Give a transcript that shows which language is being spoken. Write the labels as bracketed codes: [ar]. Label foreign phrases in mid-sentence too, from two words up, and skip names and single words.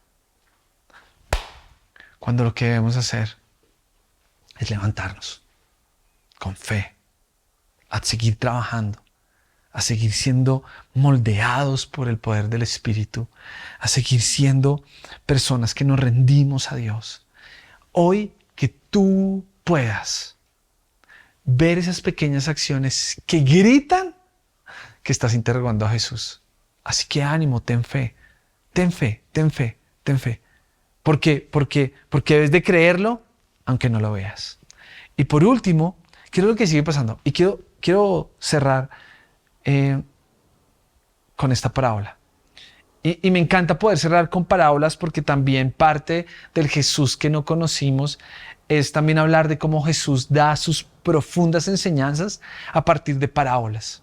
[es] Cuando lo que debemos hacer es levantarnos con fe, a seguir trabajando, a seguir siendo moldeados por el poder del Espíritu, a seguir siendo personas que nos rendimos a Dios. Hoy que tú puedas ver esas pequeñas acciones que gritan que estás interrogando a Jesús. Así que ánimo, ten fe, ten fe, ten fe, ten fe. ¿Por qué? Porque debes de creerlo aunque no lo veas. Y por último, quiero lo que sigue pasando. Y quiero cerrar con esta parábola. Y me encanta poder cerrar con parábolas porque también parte del Jesús que no conocimos es también hablar de cómo Jesús da sus profundas enseñanzas a partir de parábolas.